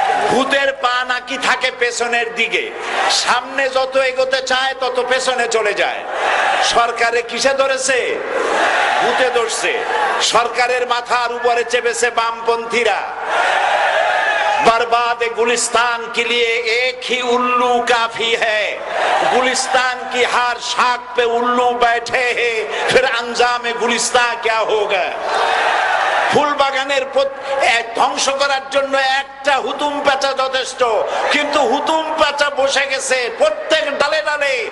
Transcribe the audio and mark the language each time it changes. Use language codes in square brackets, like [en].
[bn] ভূতের পা নাকি থাকে পেছনের দিকে, সামনে যত এগোতে চায় তত পেছনে চলে যায়। সরকারে কিসে ধরেছে? ভূতে ধরছে। সরকারের মাথার উপরে চেপেছে বামপন্থীরা। [hi] बर्बाद गुलिस्तान के लिए एक ही उल्लू काफी है, गुलिस्तान की हर शाख पे उल्लू बैठे हैं, फिर अंजाम गुलिस्तान क्या होगा। [bn] ফুল বাগানের ধ্বংস করার জন্য একটা হুতুম পেঁচা যথেষ্ট, কিন্তু হুতুম পেঁচা বসে গেছে প্রত্যেক ডালে ডালে।